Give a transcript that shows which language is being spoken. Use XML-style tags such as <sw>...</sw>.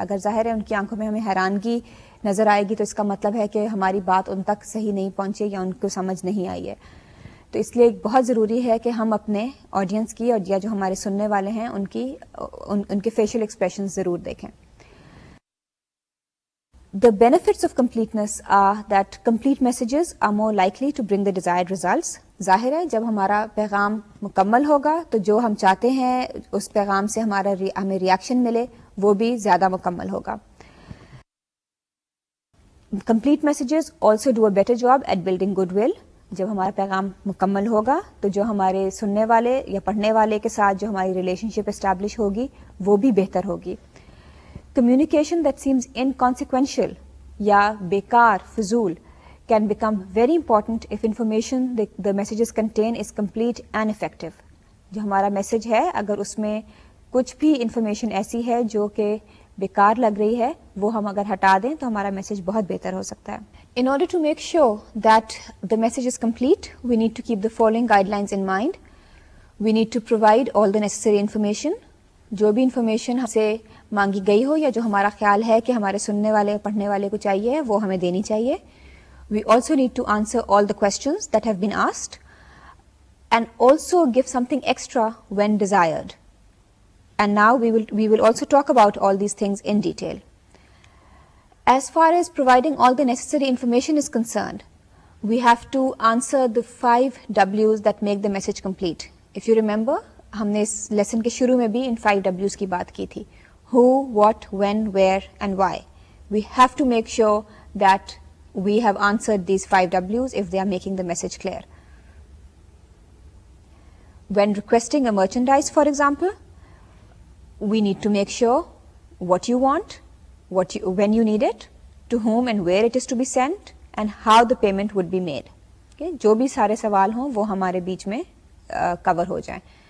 <ur>اگر ظاہر ہے ان کی آنکھوں میں ہمیں حیرانگی نظر آئے گی تو اس کا مطلب ہے کہ ہماری بات ان تک صحیح نہیں پہنچی یا ان کو سمجھ نہیں آئی ہے. تو اس لیے بہت ضروری ہے کہ ہم اپنے آڈینس کی اور یا جو ہمارے سننے والے ہیں ان کے فیشیل ایکسپریشن ضرور دیکھیں.</ur> <en>The benefits of completeness are that complete messages are more likely to bring the desired results.</en> <ur>ظاہر ہے جب ہمارا پیغام مکمل ہوگا تو جو ہم چاہتے ہیں اس پیغام سے ہمیں ریاکشن ملے وہ بھی زیادہ مکمل ہوگا.</ur> <en>Complete messages also do a better job at building goodwill.</en> <ur>جب ہمارا پیغام مکمل ہوگا تو جو ہمارے سننے والے یا پڑھنے والے کے ساتھ جو ہماری ریلیشن شپ اسٹیبلش ہوگی وہ بھی بہتر ہوگی.</ur> <en>Communication that seems inconsequential</en> <ur>یا بیکار فضول</ur> <en>can become very important if information the messages contain is complete and effective.</en> <ur>جو ہمارا میسج ہے اگر اس میں کچھ بھی انفارمیشن ایسی ہے جو کہ بیکار لگ رہی ہے وہ ہم اگر ہٹا دیں تو ہمارا میسج بہت بہتر ہو سکتا ہے.</ur> <en>In order to make sure that the message is complete, we need to keep the following guidelines in mind. We need to provide all the necessary information.</en> <ur>جو بھی انفارمیشن ہم سے مانگی گئی ہو یا جو ہمارا خیال ہے کہ ہمارے سننے والے پڑھنے والے کو چاہیے وہ ہمیں دینی چاہیے.</ur> <en>We also need to answer all the questions that have been asked and also give something extra when desired. And now we will also talk about all these things in detail. As far as providing all the necessary information is concerned, we have to answer the 5 W's that make the message complete. If you remember,</en> <ur>ہم نے اس lesson کے شروع میں بھی ان 5 W's کی بات کی تھی.</ur> <en>Who, what, when, where and why. We have to make sure that we have answered these 5 W's if they are making the message clear. When requesting a merchandise, for example, we need to make sure what you want, when you need it, to whom and where it is to be sent, and how the payment would be made. Okay?</en> <ur>جو بھی سارے سوال ہوں وہ ہمارے بیچ میں کور ہو جائیں.</ur>